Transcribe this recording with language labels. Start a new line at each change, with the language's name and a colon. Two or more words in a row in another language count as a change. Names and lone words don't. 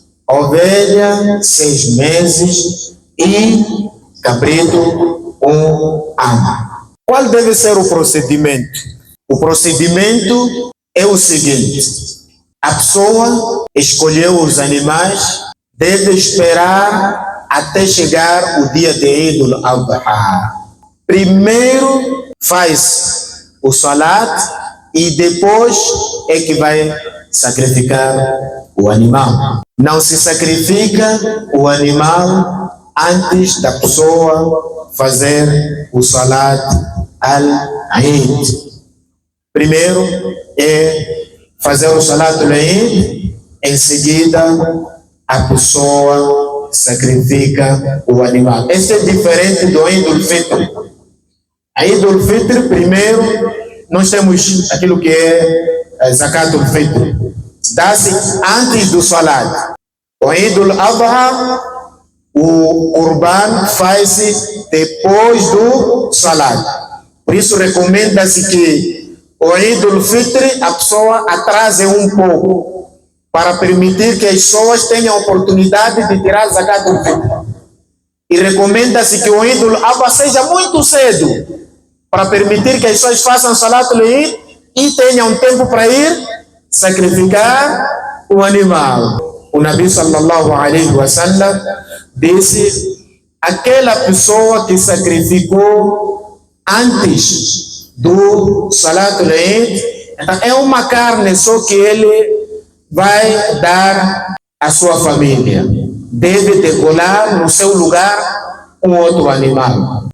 Portuguese: Ovelha, 6 meses. E cabrito, 1 ano. Qual deve ser o procedimento? O procedimento é o seguinte: a pessoa escolheu os animais, deve esperar até chegar o dia de Eid al-Adha. Primeiro faz o salat e depois é que vai sacrificar o animal. Não se sacrifica o animal antes da pessoa fazer o
Arabic: صلاة العيد.
Portuguese: Primeiro é fazer o
Arabic: صلاة العيد,
Portuguese: em seguida a pessoa sacrifica o animal. Este é diferente do Eid al-Fitr. A Eid al-Fitr, primeiro, nós temos aquilo que é
Arabic: زكاة الفطر.
Portuguese: Dá-se antes do salat. O Eid al-Adha, o Qurban faz-se depois do salat. Por isso recomenda-se que o Eid al-Fitr a pessoa atrase um pouco, para permitir que as pessoas tenham a oportunidade de tirar
Arabic: زكاة الفطر.
Portuguese: E recomenda-se que o Eid al-Adha seja muito cedo, para permitir que as pessoas façam
Arabic: صلاة العيد
Portuguese: e tenham tempo para ir sacrificar o animal. O Nabi
Arabic: صلى الله عليه وسلم
Portuguese: disse: aquela pessoa que sacrificou antes do
Arabic: صلاة العيد,
Portuguese: é uma carne só que ele vai dar à sua família. Deve decolar no seu lugar um outro animal.